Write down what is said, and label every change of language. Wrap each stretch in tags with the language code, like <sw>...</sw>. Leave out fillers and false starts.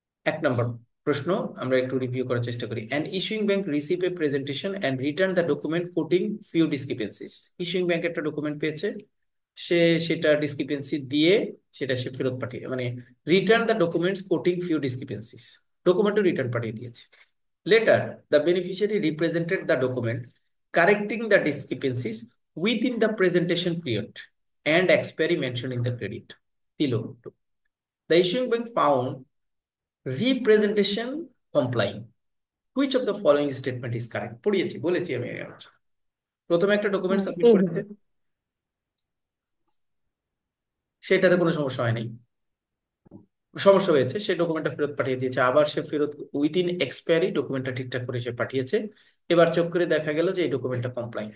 <bn>এক নম্বর প্রশ্ন আমরা একটু রিভিউ করার চেষ্টা করি।</bn> <en>An issuing bank receive a presentation and return the document quoting few discrepancies.</en> <bn>Issuing bank একটা ডকুমেন্ট পেয়েছে, সে সেটা ডিসক্রিপেন্সি দিয়ে সেটা সে ফেরত পাঠিয়ে, মানে</bn> <en>return the documents quoting few discrepancies,</en> <bn>ডকুমেন্টও return পাঠিয়ে দিয়েছে।</bn> <en>Later, the beneficiary represented the document, correcting the discrepancies within the presentation period and expiry mentioned in the credit. The issuing bank found representation complying. Which of the following statement is correct?</en> <bn>পড়িয়েছি, বলেছি আমি এর আগে। প্রথমে একটা document submit এ করেছে, সেটাতে কোনো সমস্যা হয়নি, সমস্যা হয়েছে, সে ডকুমেন্টটা ফেরত পাঠিয়ে দিয়েছে, আবার সে ফেরত উইদিন এক্সপায়ারি ডকুমেন্টটা ঠিকঠাক করে সে পাঠিয়েছে, এবার চেক করে দেখা গেল যে এই ডকুমেন্টটা কমপ্লাইন।</bn>